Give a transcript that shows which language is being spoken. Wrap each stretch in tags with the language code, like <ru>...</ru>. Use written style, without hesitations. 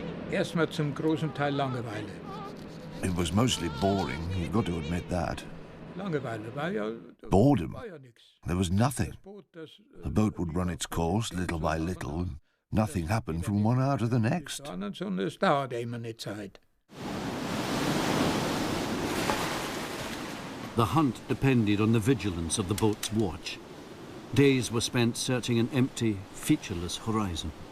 <de>Erstmal zum großen Teil Langeweile.</de> <en>It was mostly boring, you've got to admit that.</en> <de>Langeweile, weil ja...</de> <en>Boredom. There was nothing. The boat would run its course little by little. Nothing happened from one hour to the next.</en> <de>Es dauerte immer eine Zeit.</de> <en>The hunt depended on the vigilance of the boat's watch. Days were spent searching an empty, featureless horizon.</en>